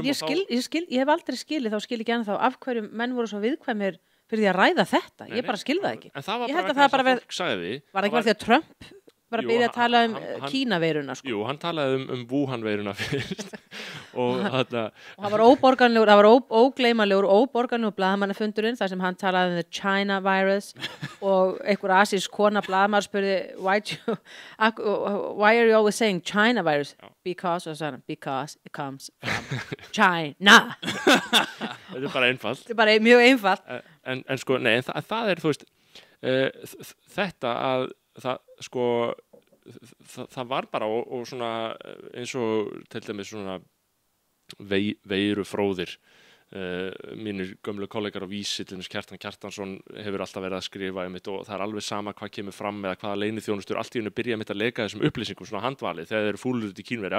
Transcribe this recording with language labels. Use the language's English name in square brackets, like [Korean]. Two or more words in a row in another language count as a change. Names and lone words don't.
[Icelandic] Ég hef aldrei skilið, þá skil ekki ennþá af hverju menn voru svo viðkvæmir fyrir því að ræða þetta. Ég bara skil það ekki. En það var bara fólk sagði. Var ekki bara því að Trump var að byrja að tala Kínaveiruna, sko. Jú, hann talaði Wuhan-veiruna fyrst og það var óborganlegur, það var óborganlegur blaðamannafundurinn þar sem hann talaði [English] the China virus [Icelandic] og einhver asísk kona blaðamaður spurði [English] why are you always saying China virus? Because it comes from China. [Icelandic] Þetta bara einfalt. Þetta bara mjög einfalt. En sko, nei, það þú veist, þetta að það var bara og svona eins og til dæmis svona veirufróðir mínir gömlu kollegar á Vísi, til dæmis Kjartan Kjartansson hefur alltaf verið að skrifa og það alveg sama hvað kemur fram eða hvaða leyniþjónustur allt í einu byrja að leka þessum upplýsingum, svona handvalið, þegar þeir eru fúlir út í Kínverja.